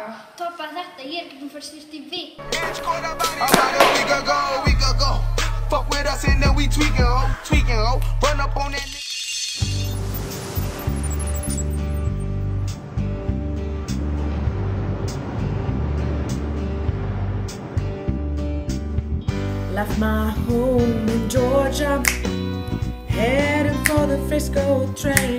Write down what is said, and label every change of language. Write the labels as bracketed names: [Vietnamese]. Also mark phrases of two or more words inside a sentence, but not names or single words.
[Icelandic] Toppaði þetta, ég er ekki búin að fara í sturtu í viku. [English] Fuck with us and then we tweaking, ho. Run up on that Left my home in Georgia, heading for the Frisco train.